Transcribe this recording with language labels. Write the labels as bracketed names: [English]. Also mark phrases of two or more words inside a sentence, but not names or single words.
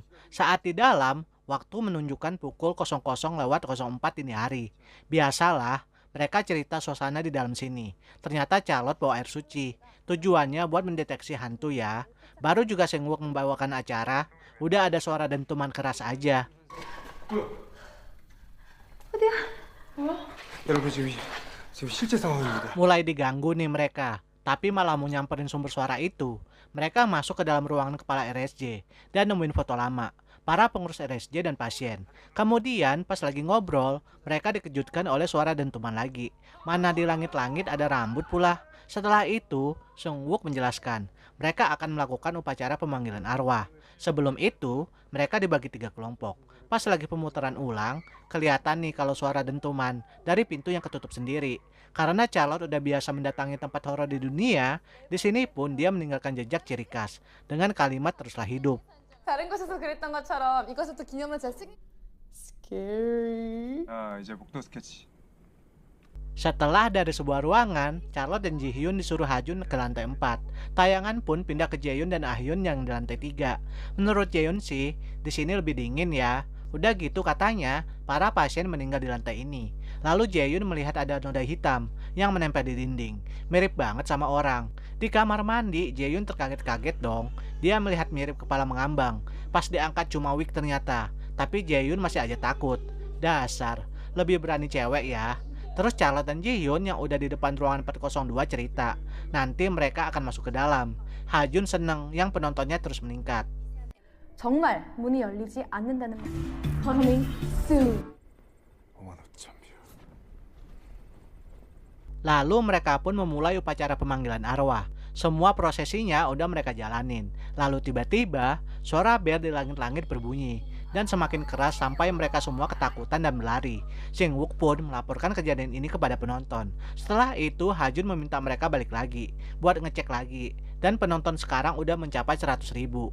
[Indonesian] Saat di dalam, waktu menunjukkan pukul 00.04 dini hari. Biasalah, mereka cerita suasana di dalam sini. Ternyata Charlotte bawa air suci, tujuannya buat mendeteksi hantu ya. Baru juga Sengwook membawakan acara, udah ada suara dentuman keras aja. [Korean] 여러분 지금 실제 상황입니다. [Indonesian] Mulai diganggu nih mereka. Tapi malah mau nyamperin sumber suara itu. Mereka masuk ke dalam ruangan kepala RSJ dan nemuin foto lama para pengurus RSJ dan pasien. Kemudian pas lagi ngobrol, mereka dikejutkan oleh suara dentuman lagi. Mana di langit-langit ada rambut pula. Setelah itu, Sengwook menjelaskan mereka akan melakukan upacara pemanggilan arwah. Sebelum itu, mereka dibagi 3 kelompok. Pas lagi pemutaran ulang, kelihatan nih kalau suara dentuman dari pintu yang ketutup sendiri. Karena Charlotte udah biasa mendatangi tempat horor di dunia, di sini pun dia meninggalkan jejak ciri khas dengan kalimat teruslah hidup. [Korean] 다른 곳에서 그랬던 것처럼 이곳에도 기념을 잘 쓰기. Scary. 아, 이제 목도 스케치. [Indonesian] Setelah dari sebuah ruangan, Charlotte dan Ji-hyun disuruh Hajun ke lantai 4. Tayangan pun pindah ke Jaehyun dan Ah-hyun yang di lantai 3. Menurut Jaehyun sih, di sini lebih dingin ya. Udah gitu katanya, para pasien meninggal di lantai ini. Lalu Jaehyun melihat ada noda hitam yang menempel di dinding. Mirip banget sama orang. Di kamar mandi, Jaehyun terkaget-kaget dong. Dia melihat mirip kepala mengambang. Pas diangkat cuma wig ternyata. Tapi Jaehyun masih aja takut. Dasar, lebih berani cewek ya. Terus Charlotte dan Ji-hyun yang udah di depan ruangan 402 cerita. Nanti mereka akan masuk ke dalam. Hajun seneng yang penontonnya terus meningkat. [Korean] 정말 문이 열리지 않는다는 말. [English] Coming soon. [Korean] 55,000뷰. [Indonesian] Lalu mereka pun memulai upacara pemanggilan arwah. Semua prosesinya udah mereka jalanin. Lalu tiba-tiba suara bel di langit-langit berbunyi dan semakin keras sampai mereka semua ketakutan dan berlari. Sing-wook pun melaporkan kejadian ini kepada penonton. Setelah itu Hajun meminta mereka balik lagi buat ngecek lagi dan penonton sekarang udah mencapai 100.000.